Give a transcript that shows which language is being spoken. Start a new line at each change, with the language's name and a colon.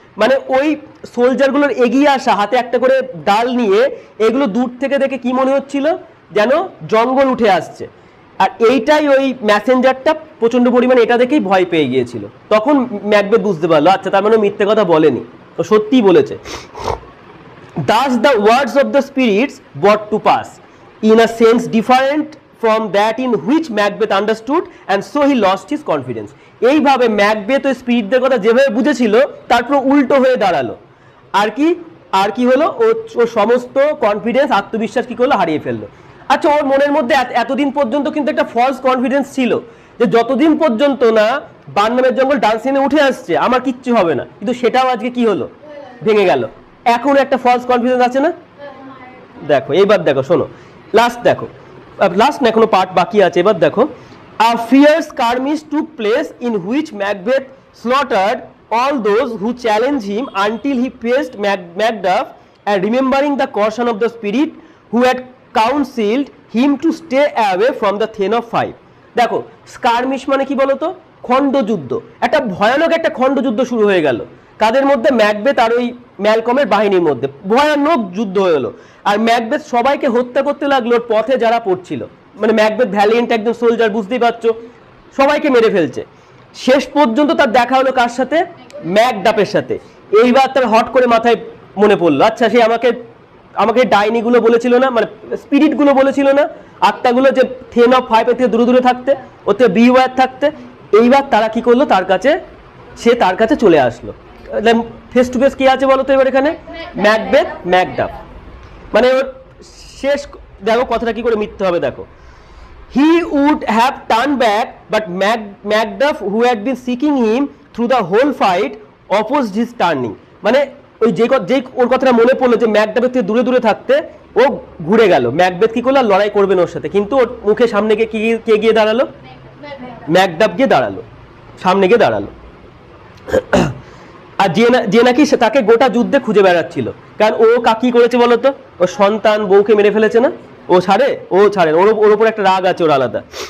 Bangla: মানে ওই সোলজারগুলোর এগিয়ে আসা হাতে একটা করে ডাল নিয়ে, এগুলো দূর থেকে দেখে কি মনে হচ্ছিল, যেন জঙ্গল উঠে আসছে। আর এইটাই ওই মেসেঞ্জারটা প্রচন্ড পরিমাণে এটা দেখেই ভয় পেয়ে গিয়েছিল। তখন ম্যাকবেথ বুঝতে পারলো আচ্ছা তার মানে মিথ্যে কথা বলেনি, তো সত্যিই বলেছে।
English: Thus the words of the spirits brought to pass in a sense different from that in which Macbeth understood, and so he lost his confidence.
Bangla: এইভাবে ম্যাকবেথ ওই স্পিরিটদের কথা যেভাবে বুঝেছিল তারপর উল্টো হয়ে দাঁড়ালো। আর কি হলো, ও সমস্ত কনফিডেন্স, আত্মবিশ্বাস কি করলো, হারিয়ে ফেললো। আচ্ছা, ওর মনের মধ্যে এতদিন পর্যন্ত কিন্তু একটা ফলস কনফিডেন্স ছিল যে যতদিন পর্যন্ত না বার্নামের জঙ্গল ডানসিনে উঠে আসছে আমার কিচ্ছু হবে না, কিন্তু সেটাও আজকে কি হলো, ভেঙে গেল। এখন একটা ফলস কনফিডেন্স আছে না? দেখো এইবার দেখো শোনো, লাস্ট না এখনো পার্ট বাকি আছে। এবার দেখো,
English: a fierce skirmish took place in which Macbeth slaughtered all those who challenged him until he faced Macduff, and remembering the caution of the spirit who had counseled him to stay away from the Thane of Five.
Bangla: দেখো স্কারমিশ মানে কি বলতো, খণ্ডযুদ্ধ। একটা ভয়ানক একটা খণ্ডযুদ্ধ শুরু হয়ে গেল কাদের মধ্যে, ম্যাকবেথ আর ওই ম্যালকমের বাহিনীর মধ্যে ভয়ানক যুদ্ধ হলো। আর ম্যাকবেথ সবাইকে হত্যা করতে লাগলো পথে যারা পড়ছিল, মানে ম্যাকবেথ ভ্যালিয়েন্ট একজন সোলজার, বুঝতেই পারছো, সবাইকে মেরে ফেলছে। শেষ পর্যন্ত তার দেখা হলো কার সাথে, ম্যাকডাফের সাথে। এইবার তার হট করে মাথায় মনে পড়লো আচ্ছা সে আমাকে ডাইনিগুলো বলেছিল না, মানে স্পিরিটগুলো বলেছিল না, আত্মাগুলো, যে থেন অফ ফাইভ থেকে দূরে দূরে থাকতে, ওতে বিওয়্যার থাকতে। এইবার তারা কি করলো, তার কাছে চলে আসলো। ফেস টু ফেস কি আছে বলো তো এবার এখানে, ম্যাকবেথ ম্যাকডাফ। মানে ওর শেষ দেখো কথাটা কি করে মিথ্যে হবে।
English: দেখো, he would have turned back but Macduff who had been seeking him through the whole fight opposed his turning.
Bangla: মানে ওই যে ওর কথাটা মনে পড়লো যে ম্যাকডাফের থেকে দূরে দূরে থাকতে ও ঘুরে গেল। ম্যাকবেথ কি করলো, লড়াই করবেন ওর সাথে, কিন্তু ওর মুখে সামনে গিয়ে কে গিয়ে দাঁড়ালো, ম্যাকডাফ গিয়ে দাঁড়ালো, সামনে গিয়ে দাঁড়ালো। আর যে নাকি তাকে গোটা যুদ্ধে খুঁজে বেড়াচ্ছিল, কারণ ও কি করেছে বলতো, ও সন্তান বউকে মেরে ফেলেছে না, ও ছাড়ে ওর উপর একটা রাগ আছে ওর আলাদা।